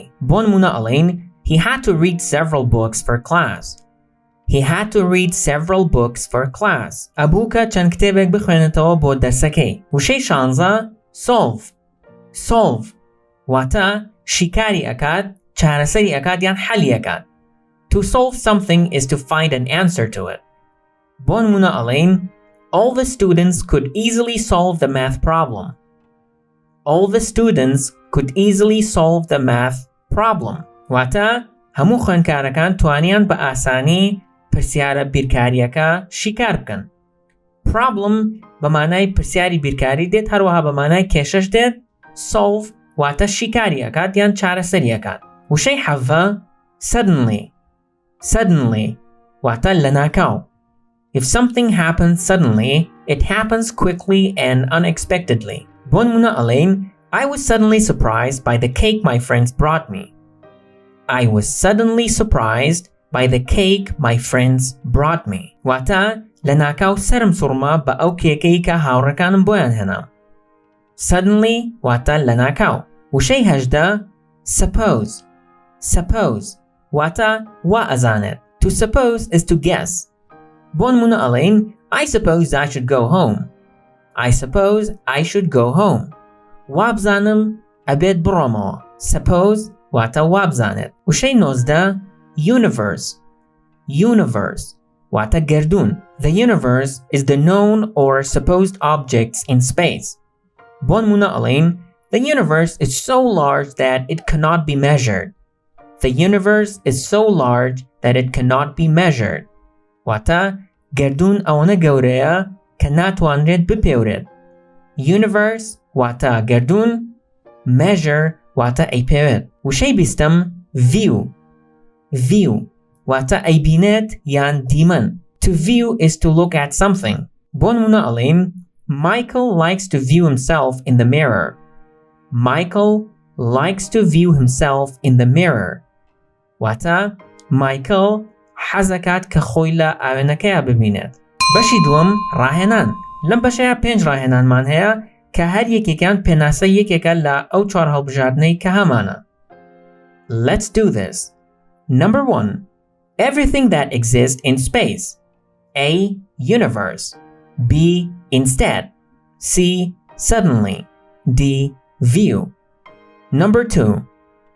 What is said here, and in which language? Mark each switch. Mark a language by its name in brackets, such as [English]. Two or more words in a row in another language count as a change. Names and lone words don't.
[Central Kurdish] بۆ نمونە ئەڵێن [English] He had to read several books for class. He had to read several books for class. [Central Kurdish] ئەبووکە چەند کتێبێک بخوێنێتەوە بۆ دەرسەکەی. وشەی 16 solve واتە شیکاری ئەکات، چارەسەری ئەکات یان حەلی ئەکات. [English] To solve something is to find an answer to it. [Central Kurdish] بۆ نمونە ئەڵێن [English] All the students could easily solve the math problem. All the students could easily solve the math problem. [Central Kurdish] واتە هەموو خوێندکارەکان توانیان بە ئاسانی پرسیارە بیرکاریەکە شیکار بکەن. Problem بە مانای پرسیاری بیرکاری دێت، هەروەها بە مانای کێشەش دێت. Solve واتە شیکاری ئەکات یان چارەسەری ئەکات. وشەی 17 suddenly واتە لە ناکاو. [English] If something happens suddenly, it happens quickly and unexpectedly. [Central Kurdish] بۆ نمونە ئەڵێن [English] I was suddenly surprised by the cake my friends brought me. I was suddenly surprised by the cake my friends brought me. [Central Kurdish] واتە لە ناکاو سەرم سوڕما بە ئەو کێکەی کە هاوڕێکانم بۆیان هێنا. Suddenly واتە لە ناکاو. وشەی 18 suppose واتە وا ئەزانێت. [English] To suppose is to guess. [Central Kurdish] بۆ نمونە ئەڵێن [English] I suppose I should go home. I suppose I should go home. [Central Kurdish] وا بزانم ئەبێت بڕۆمەوە. Suppose واتە وا بزانێت. وشەی 19 universe واتە گەردون. [English] The universe is the known or supposed objects in space. [Central Kurdish] بۆ نمونە ئەڵێن [English] The universe is so large that it cannot be measured. The universe is so large that it cannot be measured. [Central Kurdish] واتە گەردون ئەوەنە گەورەیە کە ناتوانرێت بپێورێت. Universe واتە گەردون، measure واتە ئەیپێوێت. وشەی 20 view واتە ئەیبینێت یان دیمەن. [English] To view is to look at something. [Central Kurdish] بۆ نمونە ئەڵێن [English] Michael likes to view himself in the mirror. Michael likes to view himself in the mirror. [Central Kurdish] واتە Michael حەزەکات کە خۆی لە ئاوێنەکەیە ببینێت. بەشی دووەم ڕاهێنان. لەم بەشەیە 5 ڕاهێنانمان هەیە کە هەر یەکێکیان پێناسە یەکێکە لە ئەو 4 هەڵبژاردنەی کە هەمانە. [English] Let's do this. Number 1. Everything that exists in space. A. Universe. B. Instead. C. Suddenly. D. View. Number 2.